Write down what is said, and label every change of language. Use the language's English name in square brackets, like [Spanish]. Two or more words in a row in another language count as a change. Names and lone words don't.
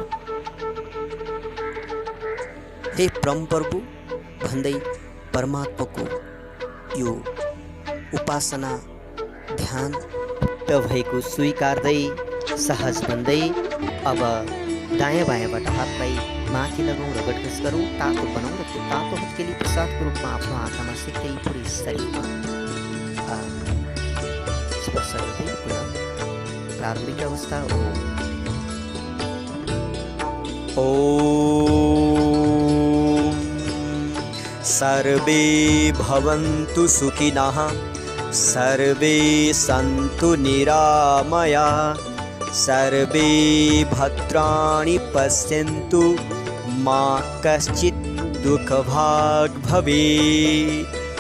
[Nepali] हे परम प्रभु भन्दै परमात्माको यो उपासना ध्यान भएको स्वीकार्दै सहज बन्दै अब दायाँ बायाँबाट हातलाई माथि लगाउँ र गटगस गरौँ, तातो बनाउँ र त्यो तातो हत्केली प्रसादको रूपमा आफ्नो आँखामा सेक्दै पुरै शरीरमा स्पर्श गर्दै पुनः प्रारम्भिक अवस्था हो। [Sanskrit] सर्वे भवन्तु सुखिनः, सर्वे सन्तु निरामयाः, सर्वे भद्राणि पश्यन्तु, मा कश्चित् दुःखभाग् भवेत्।